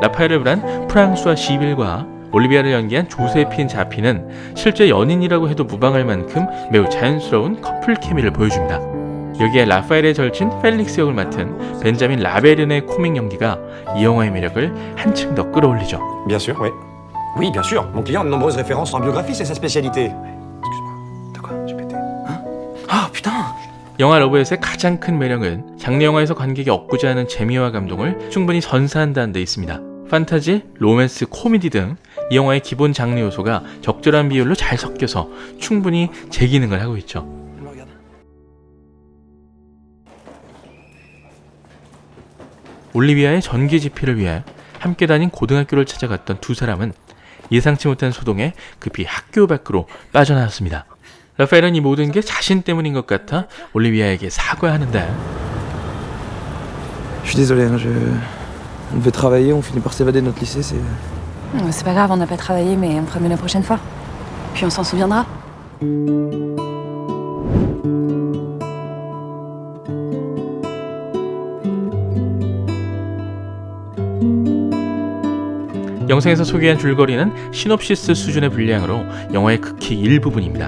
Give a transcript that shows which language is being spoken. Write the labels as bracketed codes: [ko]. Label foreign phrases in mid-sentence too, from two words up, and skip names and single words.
[ko] 라파엘을 불한 프랑수와 시빌과 올리비아를 연기한 조세핀 자피는 실제 연인이라고 해도 무방할 만큼 매우 자연스러운 커플 케미를 보여줍니다. 여기에 라파엘의 절친 펠릭스 역을 맡은 벤자민 라베른의 코믹 연기가 이 영화의 매력을 한층 더 끌어올리죠. [fr] Bien sûr, oui. Oui, bien sûr. Mon client a de nombreuses références en biographie, c'est sa spécialité. De quoi? J'ai pété. Hein? Ah putain! [ko] 영화 러브앳의 가장 큰 매력은 장르 영화에서 관객이 얻고자 하는 재미와 감동을 충분히 선사한다는 데 있습니다. 판타지, 로맨스, 코미디 등 이 영화의 기본 장르 요소가 적절한 비율로 잘 섞여서 충분히 제 기능을 하고 있죠. 올리비아의 전기 집필을 위해 함께 다닌 고등학교를 찾아갔던 두 사람은 예상치 못한 소동에 급히 학교 밖으로 빠져나왔습니다. 라파엘은 이 모든 게 자신 때문인 것 같아 올리비아에게 사과하는데 [fr] Je suis désolé, hein, on devait travailler, on finit par s'évader de notre lycée, c'est... C'est pas grave, on n'a pas travaillé, mais on fera mieux la prochaine fois. Puis on s'en souviendra. [ko] 영상에서 소개한 줄거리는 시놉시스 수준의 분량으로 영화의 극히 일부분입니다.